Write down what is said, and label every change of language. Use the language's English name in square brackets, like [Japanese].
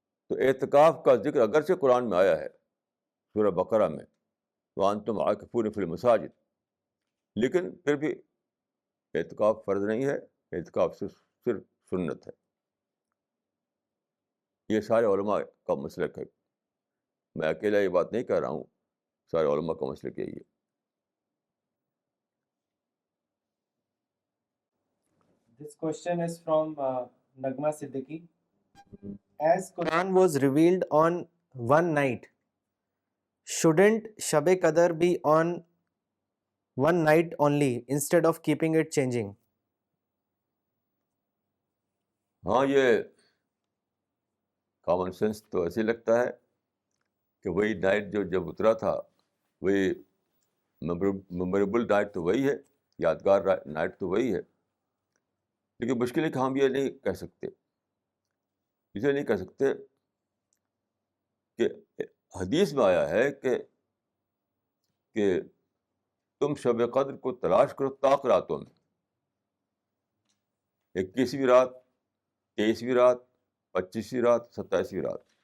[Urdu] تو اعتکاف کا ذکر اگرچہ قرآن میں آیا ہے سورہ بقرہ میں، [Arabic] وَأَنْتُمْ عَاكِفُونَ فِي الْمَسَاجِدِ، [Urdu] لیکن پھر بھی اعتکاف فرض نہیں ہے، اعتکاف صرف سنت ہے. یہ سارے علماء کا مسلک ہے. میں اکیلا یہ بات نہیں کہہ رہا ہوں، سارے علماء کا مسلک یہی ہے. [English] This question is from Nagma Siddiqui. As Quran was revealed on one night, shouldn't Shab Qadr be on one night only instead of keeping it changing? [Urdu] ہاں یہ کامن سینس تو ایسے لگتا ہے کہ وہی نائٹ جو جب اترا تھا وہی میموریبل نائٹ تو وہی ہے، یادگار نائٹ تو وہی ہے. لیکن مشکل ہے کہ ہم یہ نہیں کہہ سکتے، اسے نہیں کہہ سکتے کہ حدیث میں آیا ہے کہ تم شب قدر کو تلاش کرو طاق راتوں میں، 21ویں رات، 23ویں رات، 25ویں رات، 27ویں رات.